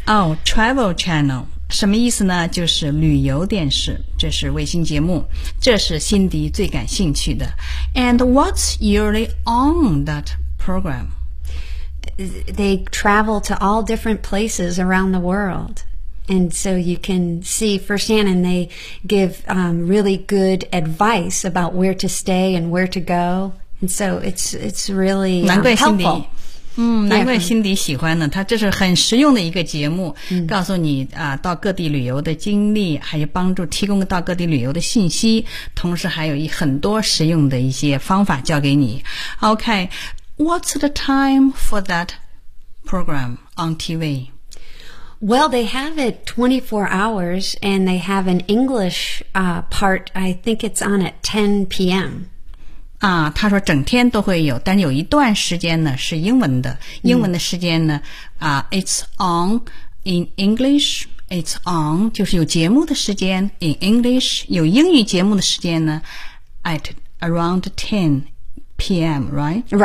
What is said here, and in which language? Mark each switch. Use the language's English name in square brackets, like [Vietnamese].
[Chinese] Oh, Travel Channel. 什么意思呢就是旅游电视这是卫星节目这是辛迪最感兴趣的 [English] And what's usually on that program? They travel to all different places around the world And so you can see firsthand And they give really good advice about where to stay and where to go And so it's really helpful [Chinese] 难怪辛迪难怪辛迪喜欢呢，他这是很实用的一个节目，告诉你啊，到各地旅游的经历，还有帮助提供到各地旅游的信息，同时还有很多实用的一些方法教给你。 [English] OK, what's the time for that program on TV? Well, they have it 24 hours, and they have an English, part. I think it's on at 10 p.m. [Chinese] 啊，他说整天都会有，但有一段时间呢是英文的。英文的时间呢， [English] it's on in English. It's on [Chinese] 就是有节目的时间 [English] in English. [Chinese] 有英语节目的时间呢 [English] at around 10. P.M. Right.